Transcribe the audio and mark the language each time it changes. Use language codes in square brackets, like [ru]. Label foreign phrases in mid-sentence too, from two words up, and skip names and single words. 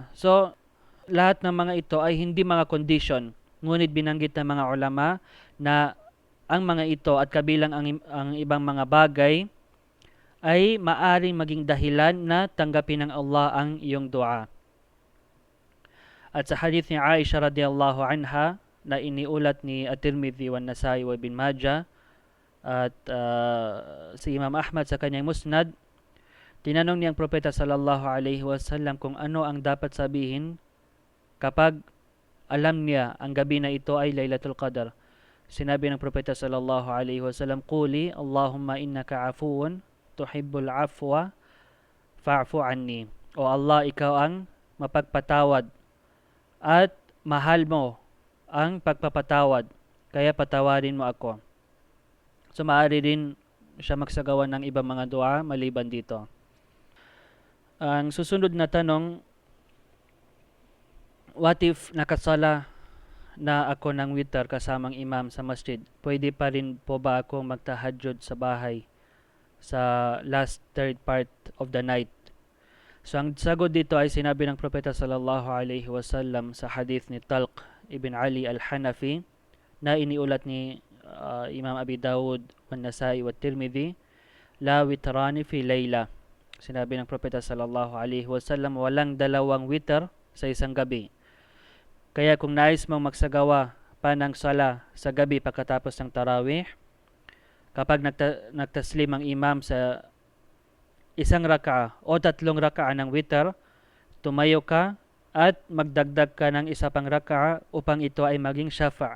[tl] So, lahat ng mga ito ay hindi mga condition, ngunit binanggit ng mga ulama na ang mga ito at kabilang ang ibang mga bagay ay maaring maging dahilan na tanggapin ng Allah ang iyong dua. At sa hadith ni Aisha [ar] رضي الله عنها [tl] na iniulat ni At-Tirmidhi wa Nasai wa Ibn Majah at si Imam Ahmad sa kanyang Musnad, tinanong niyang propeta [ar] صلى الله عليه وسلم [tl] kung ano ang dapat sabihin kapag alam niya ang gabi na ito ay Laylatul Qadr. Sinabi ng propeta [ar] صلى الله عليه وسلم, "قولي اللهم إنك عفو تحب العفو فاعف عني." [tl] O Allah, ikaw ang mapagpatawad at mahal mo ang pagpapatawad, kaya patawarin mo ako. So maaari din siya magsagawa ng ibang mga dua maliban dito. Ang susunod na tanong, [en] what if [tl] nakasala na ako ng witr kasamang imam sa masjid? Pwede pa rin po ba ako magtahajjud sa bahay sa [en] last third part of the night? [tl] So ang sagot dito ay sinabi ng propeta [ar] صلى الله عليه وسلم [tl] sa hadith ni Talq ibn Ali al-Hanafi na iniulat ni Imam Abi Dawud wa Nasai wa Tirmidhi, [ar] لا وتران في ليلة. [tl] Sinabi ng propeta [ar] صلى الله عليه وسلم, [tl] walang dalawang witr sa isang gabi. Kaya kung nais mong magsagawa pa ng sala sa gabi pagkatapos ng tarawih, kapag nagtaslim ang imam sa isang raka'a o tatlong raka'a ng witr, tumayo ka at magdagdag ka ng isa pang raka'a upang ito ay maging shafa'.